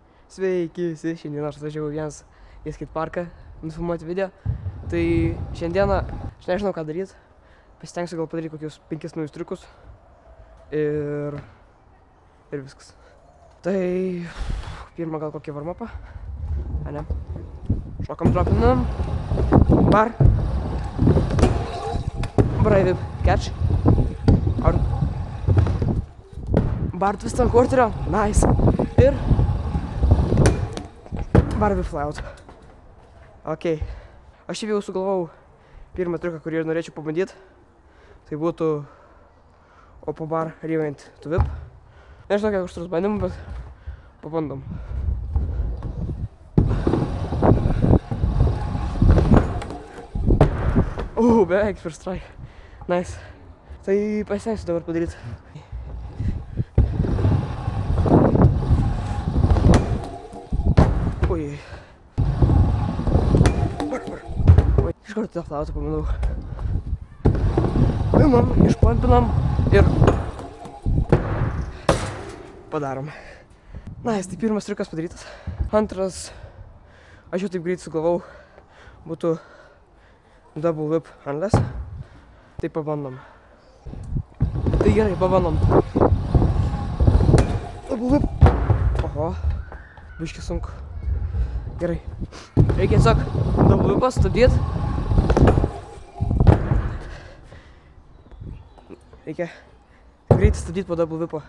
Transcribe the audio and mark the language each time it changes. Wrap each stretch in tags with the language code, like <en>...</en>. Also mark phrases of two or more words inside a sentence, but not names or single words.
<lt>Sveiki visi, šiandien aš atvažiavau vienas į skateparką nufilmuoti video. Tai šiandieną aš nežinau ką daryti. Pasitengsiu gal padaryti kokius 5 naujus triukus. Ir viskas. Tai pirmą gal kokį warm-upą. A ne. Šokam, dropinam.</lt> <en>Bar. Brave catch. Out. Bar twist ant quarterio. Nice.</en> <lt>Ir</lt> <en>Barbie fly-out.</en> <lt>Ok. Aš jau sugalvojau pirmą triuką, kurį norėčiau pabandyti. Tai būtų</lt> <en>Oppo bar rewind to whip.</en> <lt>Nežinau, kiek užtrus bandymų, bet pabandom.</lt> <en>Beveik first try. Nice.</en> <lt>Tai pasistengsiu dabar padaryti. Oi. Iš karto tą flautą pamanau. Paimam, išpampinam ir padarom. Nice, tai pirmas triukas padarytas. Antras, aš jau taip greit sugalvau, būtų</lt> <en>double whip unless.</en> <lt>Tai pabandom. Tai gerai, pabandom.</lt> <en>Double whip.</en> <lt>Oho, biški sunku. Gerai. Reikia tiesiog</lt> <en>double whipą</en> <lt>stabdyti. Reikia greitai stabdyti po</lt> <en>double whipą.</en>